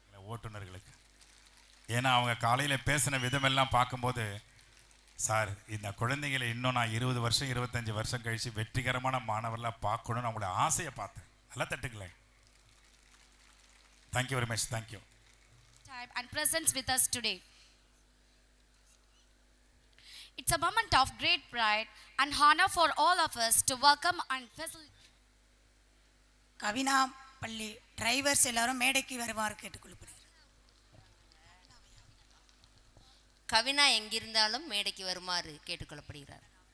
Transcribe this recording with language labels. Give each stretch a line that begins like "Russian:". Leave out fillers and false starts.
Tamil: ஓட்டுநர்களுக்கு, ஏன்னா அவங்க காலையில் பேசின விதமெல்லாம் பார்க்கும்போது, சார் இந்த குழந்தைங்களை இன்னும் நான் 20 வருஷம் 25 வருஷம் கழிச்சு வெற்றிகரமான மாணவர்களாக பார்க்கணும்னு அவங்களோட ஆசையை பார்த்தேன். நல்லா தட்டுங்களேன்.
English: Thank you very much. Thank you. And presents with us today. It's a moment of great pride and honor for all of us to welcome and facilitate.
Tamil: கவினா பள்ளி டிரைவர்ஸ் எல்லாரும் மேடைக்கு வருமாறு கேட்டுக்கொள்ளப்படுகிறது. கவினா எங்கிருந்தாலும் மேடைக்கு வருமாறு கேட்டுக்கொள்ளப்படுகிறார்.